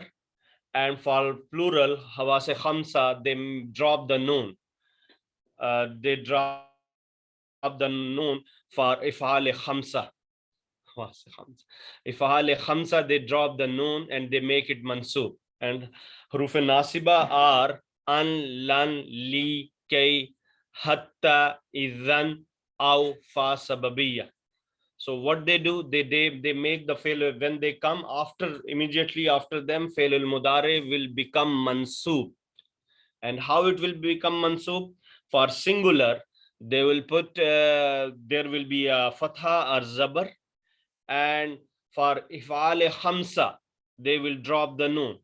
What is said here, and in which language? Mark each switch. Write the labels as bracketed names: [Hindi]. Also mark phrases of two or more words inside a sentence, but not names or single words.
[English] And for plural, [Arabic] هواس خمسة, [English] they drop the noon. They drop the noon for [Arabic] أفعال خمسة. أفعال خمسة, [English] they drop the noon and they make it mansub. And [Arabic] حروف ناصبة [English] are [Arabic] أن لن ل كي, حتى إذن أو ف سببية. [English] So what they do, they make the fail when they come after, immediately after them, [Arabic] فعل المضارع [English] will become mansub. And how it will become mansub? For singular, they will put there will be a fatha or zabar, and for [Arabic] أفعال خمسة [English] they will drop the noon.